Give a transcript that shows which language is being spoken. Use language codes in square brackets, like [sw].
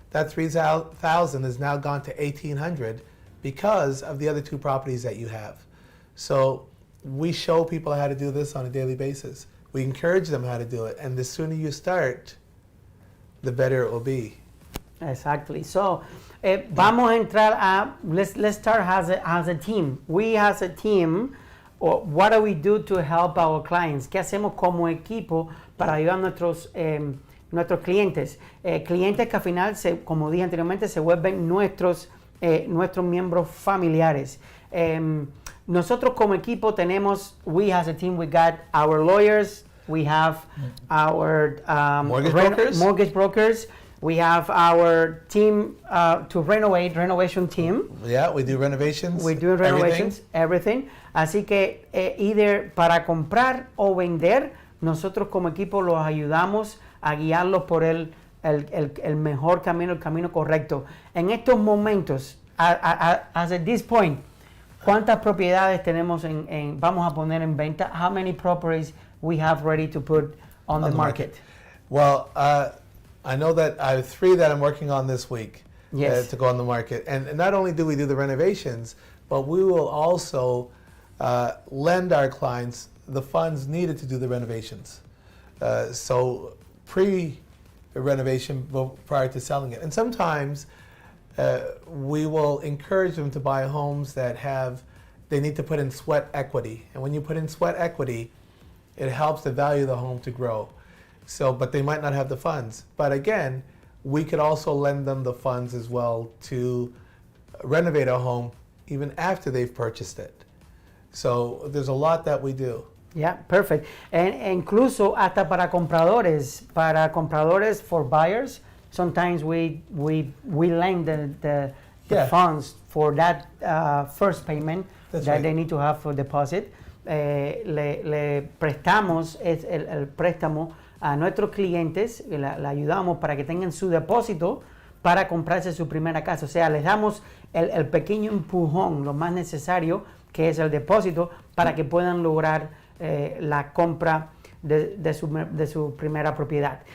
[en] That $3,000 is now gone to $1,800 because of the other 2 properties that you have. So we show people how to do this on a daily basis. We encourage them how to do it, and the sooner you start, the better it will be. Exactly. So, [es] vamos a entrar [en] let's start as a team. We as a team, what do we do to help our clients? [es] ¿Qué hacemos como equipo para ayudar a nuestros nuestros clientes. Clientes que al final, como dije anteriormente, se vuelven nuestros miembros familiares. Nosotros como equipo tenemos, [en] we as a team, we got our lawyers, we have our mortgage brokers, we have our team to renovation team. Yeah, we do renovations. We do renovations, everything. [es] Así que either para comprar o vender, nosotros como equipo los ayudamos a guiarlos por el mejor camino, el camino correcto. En estos momentos, [en] as at this point, [es] ¿cuántas propiedades tenemos vamos a poner en venta? [en] How many properties we have ready to put on the market? Well, I know that I have 3 that I'm working on this week to go on the market. And not only do we do the renovations, but we will also lend our clients the funds needed to do the renovations. So pre-renovation prior to selling it. And sometimes we will encourage them to buy homes that they need to put in sweat equity. And when you put in sweat equity, it helps the value of the home to grow. So, but they might not have the funds. But again, we could also lend them the funds as well to renovate a home even after they've purchased it. So there's a lot that we do. Yeah, perfect. [es] Incluso hasta para compradores [en] for buyers, sometimes we lend the funds for that first payment they need to have for deposit. [es] Le prestamos el préstamo a nuestros clientes, le ayudamos para que tengan su depósito para comprarse su primera casa. O sea, les damos el pequeño empujón, lo más necesario, que es el depósito, para que puedan lograr la compra de su primera propiedad.